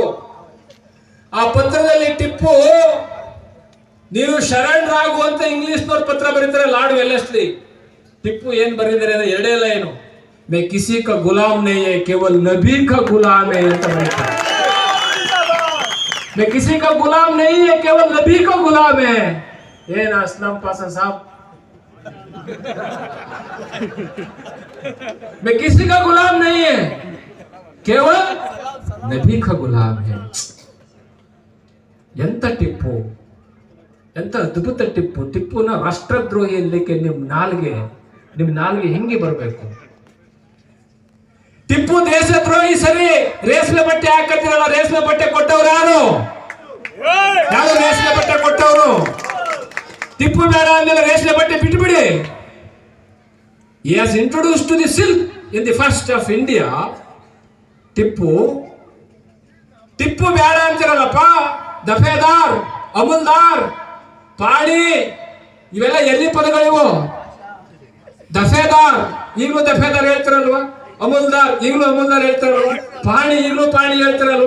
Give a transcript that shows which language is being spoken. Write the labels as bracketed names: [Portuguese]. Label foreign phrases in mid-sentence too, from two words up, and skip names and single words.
[Kannada] ಆ ಪತ್ರದಲ್ಲಿ ಟಿಪ್ಪು ನೀವು ಶರಣರಾಗು ಅಂತ ಇಂಗ್ಲಿಷ್ನವ್ರು ಪತ್ರ ಬರೀತಾರೆ ಲಾರ್ಡ್ ವೆಲ್ಲೆಸ್ಲಿ. ಟಿಪ್ಪು ಏನ್ ಬರೀತಾರೆ ಅಂದ್ರೆ 2 ಲೈನು, [Hindi] मैं किसी का गुलाम नहीं है, केवल नबी का गुलाम है [Kannada] ಅಂತ ಬರೀತಾರೆ. [Hindi] मैं किसी का गुलाम नहीं है, केवल नबी का गुलाम है. [Kannada] ಏನ್ ಅಸ್ಲಂ ಪಾಸ ಸಾಬ್, [Hindi] मैं किसी का गुलाम नहीं है, केवल नबी का गुलाम है. [Kannada] ಎಂತ ಟಿಪ್ಪು, ಎಂತ ಅದ್ಭುತ ಟಿಪ್ಪು. ಟಿಪ್ಪುನ ರಾಷ್ಟ್ರದ್ರೋಹಿ ಅನ್ಲಿಕ್ಕೆ ನಿಮ್ ನಾಲ್ಗೆ ಹೆಂಗೆ ಬರಬೇಕು? ಟಿಪ್ಪು ದೇಶದ್ರೋಹಿ ಸರಿ, ರೇಷ್ಮೆ ಬಟ್ಟೆ ಹಾಕತ್ತಿರಲ್ಲ, ರೇಷ್ಮೆ ಬಟ್ಟೆ ಕೊಟ್ಟವ್ರು ಯಾರು? ರೇಷ್ಮೆ ಬಟ್ಟೆ ಕೊಟ್ಟವರು? ಟಿಪ್ಪು ಬೇಡ ಅಂದಮೇಲೆ ರೇಷ್ಮೆ ಬಟ್ಟೆ ಬಿಟ್ಬಿಡಿ. [English] He has introduced to the silk in the first of India. [Kannada] ಟಿಪ್ಪು ಬೇಡ ಅಂತಿರಲ್ಲಪ್ಪ. ದಫೇದಾರ್, ಅಮುಲ್ದಾರ್, ಪಾಣಿ ಇವೆಲ್ಲ ಎಲ್ಲಿ ಪದಗಳಿವು? ದಫೇದಾರ್ ಈಗಲೂ ದಫೇದಾರ್ ಹೇಳ್ತಾರಲ್ವಾ, ಅಮುಲ್ದಾರ್ ಈಗಲೂ ಅಮುಲ್ದಾರ್ ಹೇಳ್ತಾರಲ್ವಾ, ಪಾಣಿ ಈಗಲೂ ಪಾಣಿ ಹೇಳ್ತಾರಲ್ವಾ.